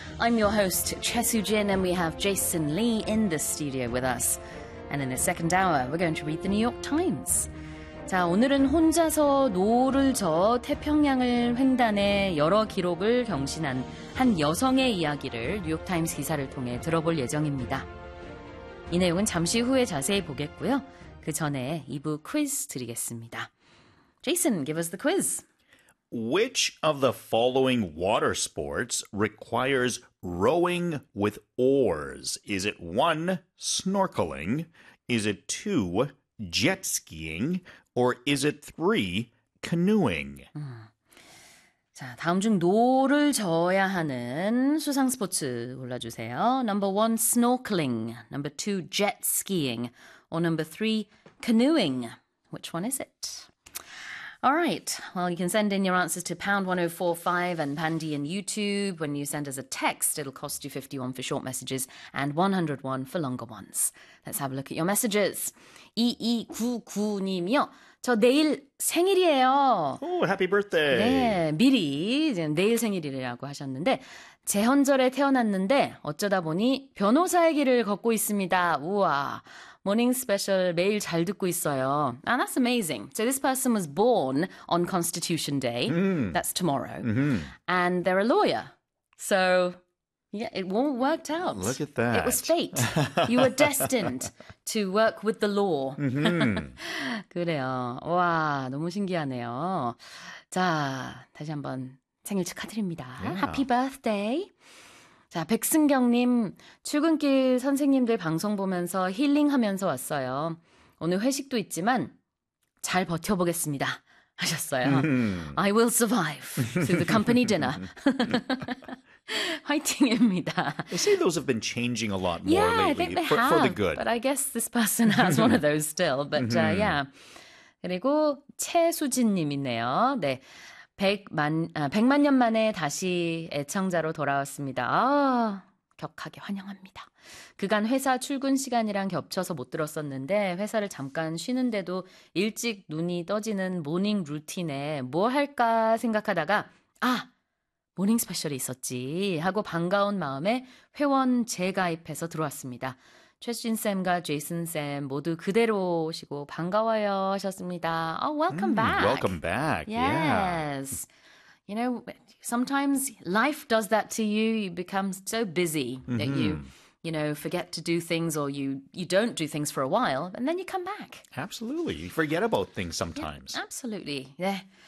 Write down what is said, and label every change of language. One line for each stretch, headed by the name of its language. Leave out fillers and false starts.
English: I'm your host, Choi Soo-jin, and we have Jason Lee in the studio with us. And in the second hour, we're going to read the New York Times.
Korean: 자, 오늘은 혼자서 노를 저어 태평양을 횡단해 여러 기록을 경신한 한 여성의 이야기를 뉴욕타임스 기사를 통해 들어볼 예정입니다. 이 내용은 잠시 후에 자세히 보겠고요. 그 전에 2부 퀴즈 드리겠습니다.
English: Jason, give us the quiz. Which of the following water sports requires rowing with oars? Is it one, snorkeling? Is it two, jet skiing? Or is it three, canoeing?
Korean: 자, 다음 중 노를 저어야 하는 수상 스포츠 골라주세요.
English: Number one, snorkeling. Number two, jet skiing. Or number three, canoeing. Which one is it? All right. Well, you can send in your answers to #1045 and Pandy and YouTube. When you send us a text, it'll cost you 51 for short messages and 101 for longer ones. Let's have a look at your messages.
Korean: 2299님이요. 저 내일 생일이에요.
English: Oh, happy birthday.
Korean: 네, 미리 내일 생일이라고 하셨는데 제헌절에 태어났는데 어쩌다 보니 변호사의 길을 걷고 있습니다. 우와.
English: Morning special,
Korean: 매일 잘 듣고 있어요.
English: And that's amazing. So this person was born on Constitution Day. Mm. That's tomorrow. Mm-hmm. And they're a lawyer. So, yeah, it all worked out. Look at that. It was fate. You were destined to work with the law. Mm-hmm.
Korean: 그래요. 와, 너무 신기하네요. 자, 다시 한번 생일 축하드립니다.
English: Yeah. Happy birthday.
Korean: 자, 백승경님, 출근길 선생님들 방송 보면서 힐링하면서 왔어요. 오늘 회식도 있지만 잘 버텨보겠습니다. 하셨어요.
English: I will survive through the company dinner.
Korean: 화이팅입니다.
English: They say those have been changing a lot more lately. Yeah, I think they have. For the good. But I guess this person has one of those still. But yeah.
Korean: 그리고 최수진님이네요. 네. 백만 년 만에 다시 애청자로 돌아왔습니다. 아, 격하게 환영합니다. 그간 회사 출근 시간이랑 겹쳐서 못 들었었는데 회사를 잠깐 쉬는데도 일찍 눈이 떠지는 모닝 루틴에 뭐 할까 생각하다가 아! 모닝 스페셜이 있었지 하고 반가운 마음에 회원 재가입해서 들어왔습니다. 최진쌤과 제이슨쌤 모두 그대로 오시고 반가워요 하셨습니다.
English: Oh, welcome back. Welcome back. Yes. Yeah. You know, sometimes life does that to you. You become so busy mm-hmm. that you know, forget to do things or you don't do things for a while and then you come back. Absolutely. You forget about things sometimes. Yeah, absolutely. Yeah.